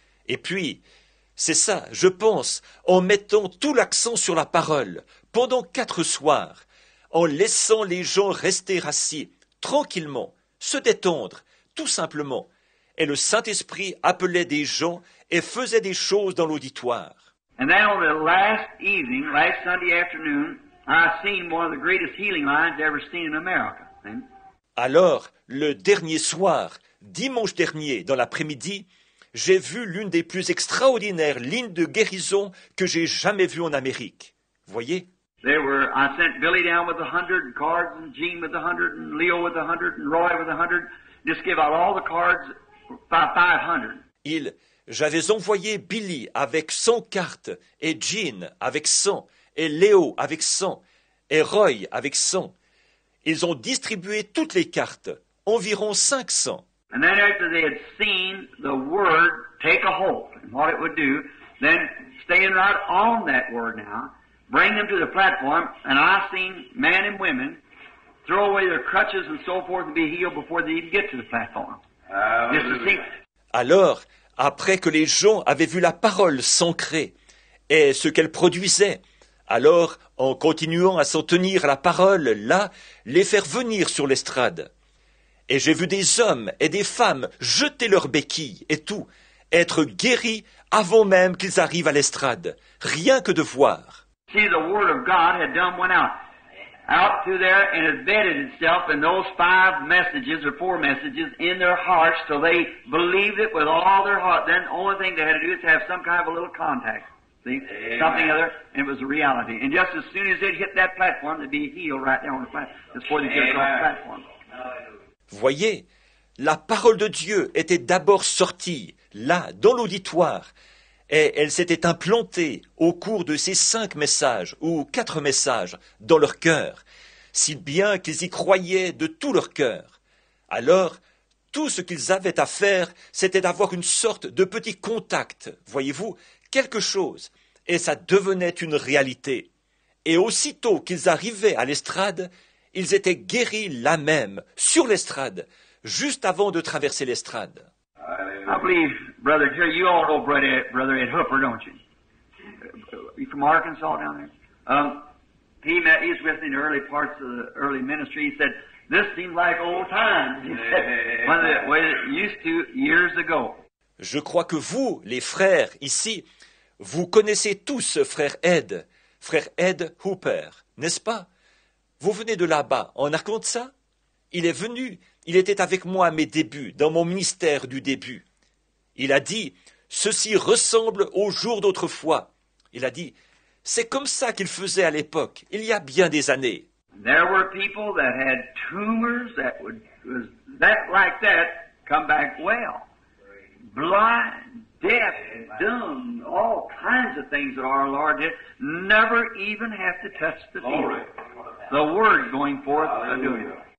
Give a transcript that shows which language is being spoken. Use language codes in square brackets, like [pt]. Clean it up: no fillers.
[fr] Et puis, c'est ça, je pense, en mettant tout l'accent sur la parole, pendant 4 soirs, en laissant les gens rester assis, tranquillement, se détendre, tout simplement. Et le Saint-Esprit appelait des gens et faisait des choses dans l'auditoire. [en] And then on the last evening, last Sunday afternoon, I seen one of the greatest healing lines ever seen in America. [fr] Alors, le dernier soir, dimanche dernier, dans l'après-midi, j'ai vu l'une des plus extraordinaires lignes de guérison que j'ai jamais vues en Amérique. Voyez? [en] I sent Billy down with 100 cards, and Gene with 100, and Leo with 100, and Roy with 100. Just give out all the cards, 500. [fr] J'avais envoyé Billy avec 100 cartes, et Jean avec 100, et Léo avec 100, et Roy avec 100. Ils ont distribué toutes les cartes, environ 500. [en] And then after they had seen the word take a hold and what it would do, then staying right on that word now, bring them to the platform, and I seen men and women throw away their crutches and so forth and be healed before they even get to the platform. Just to see. [fr] Alors, après que les gens avaient vu la parole s'ancrer et ce qu'elle produisait, alors, en continuant à s'en tenir à la parole, là, les faire venir sur l'estrade. Et j'ai vu des hommes et des femmes jeter leurs béquilles et tout, être guéris avant même qu'ils arrivent à l'estrade, rien que de voir. [en] See, the Word of God had done went out through there and had bedded itself in those 5 messages or 4 messages in their hearts till they believed it with all their heart. Then the only thing they had to do is have some kind of a little contact. See? Something other, and it was a reality. And just as soon as they'd hit that platform, they'd be healed right there on the platform, just before they get across the platform. [fr] Voyez, la parole de Dieu était d'abord sortie, là, dans l'auditoire, et elle s'était implantée au cours de ces 5 messages, ou 4 messages, dans leur cœur, si bien qu'ils y croyaient de tout leur cœur. Alors, tout ce qu'ils avaient à faire, c'était d'avoir une sorte de petit contact, voyez-vous, quelque chose, et ça devenait une réalité. Et aussitôt qu'ils arrivaient à l'estrade, ils étaient guéris là même, sur l'estrade, juste avant de traverser l'estrade. [en] I believe, Brother, here you all know Brother Ed Hooper, don't you? You from Arkansas down there? He's with me in the early parts of the early ministry. He said, "This seems like old times." He said, when the way it used to years ago. [fr] Je crois que vous, les frères, ici, vous connaissez tous frère Ed Hooper, n'est-ce pas? Vous venez de là-bas, en Arkansas? Il est venu, il était avec moi à mes débuts, dans mon ministère du début. Il a dit, ceci ressemble aux jours d'autrefois. Il a dit, c'est comme ça qu'il faisait à l'époque, il y a bien des années. [en] There were people that had tumors that was like that come back well. Blind, deaf, dumb, all kinds of things that our Lord did, never even have to touch the field. The word going forth doing it.